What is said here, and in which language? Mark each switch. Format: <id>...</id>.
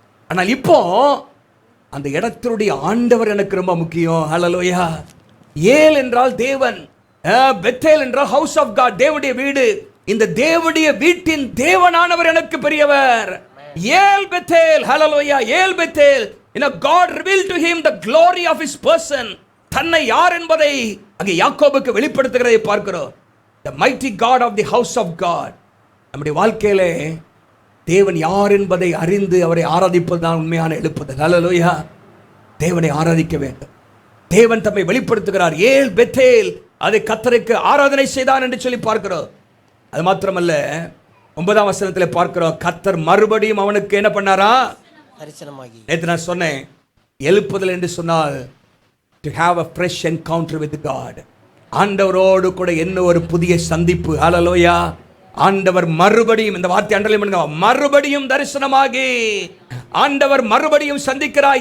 <ta>ஆனால் இப்போ அந்த இடத்தினுடைய ஆண்டவர் எனக்கு ரொம்ப முக்கியம். ஹல்லேலூயா. ஏல் என்றால் தேவன், பெத்தேல் என்றால்</ta> <en>house of God,</en> <ta>தேவனுடைய வீடு. இந்த தேவனுடைய வீட்டின் தேவனானவர் எனக்கு பெரியவர். ஏல் பெத்தேல். ஹல்லேலூயா. ஏல் Bethel.</ta> <en>God revealed to him the glory of his person.</en> <ta>தன்னை யார் என்பதை அங்கே யாக்கோபுக்கு வெளிப்படுத்துகிறதை பார்க்கிறோம்.</ta> <en>The mighty God of the house of God.</en> <ta>நம்முடைய வாழ்க்கையிலே தேவன் யார் என்பதை அறிந்து அவரை ஆராதிப்பது தான் உண்மையான எழுப்புதல். ஹல்லேலூயா. தேவனை ஆராதிக்க வேண்டும். தேவன் தம்மை வெளிப்படுத்துகிறார். ஏல் பெத்தேல், அதை கர்த்தருக்கு ஆராதனை செய்தான் என்று சொல்லி பார்க்கிறோம். அது மாத்திரமல்ல, 9ஆம் வசனத்தில் பார்க்கிறோம், கர்த்தர் மறுபடியும் அவனுக்கு என்ன பண்ணாரா? தரிசனமாகி. நேற்று நான் சொன்னேன், எழுப்புதல் என்று சொன்னால்</ta> <en>to have a fresh encounter with God.</en> <ta>ஆண்டவரோடு கூட என்ன ஒரு புதிய சந்திப்பு. ஹல்லேலூயா. ஆண்டவர் மறுபடியும், இந்த வார்த்தை அண்டர்லைன் பண்ணுங்க, மறுபடியும் தரிசனமாகி ஆண்டவர் மறுபடியும் சந்திக்கிறார்.</ta>